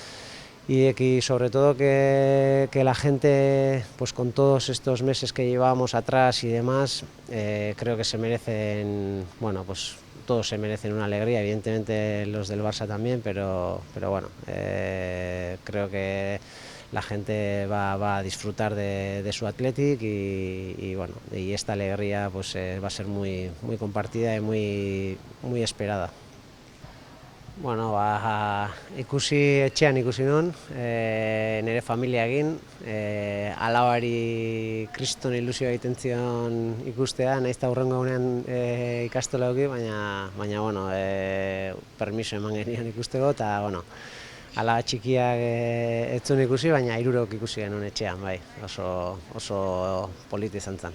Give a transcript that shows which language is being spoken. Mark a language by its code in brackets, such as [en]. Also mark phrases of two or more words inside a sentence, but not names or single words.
[es] y sobre todo que la gente, pues con todos estos meses que llevábamos atrás y demás, creo que se merecen, bueno, pues todos se merecen una alegría, evidentemente los del Barça también, pero bueno, creo que la gente va a disfrutar de su Athletic y bueno, y esta alegría pues va a ser muy compartida y muy esperada. [eu] Bueno, ikusi etxean ikusi nun, nire familiarekin, alabari kriston ilusioa egiten zion ikustea, nahiz eta hurrengo egunean ikastola eduki, baina bueno, permiso eman genion ikusteko, eta bueno, alaba txikiak ez zuen ikusi, baina hirurok ikusi genuen etxean, bai, oso polita izan zen.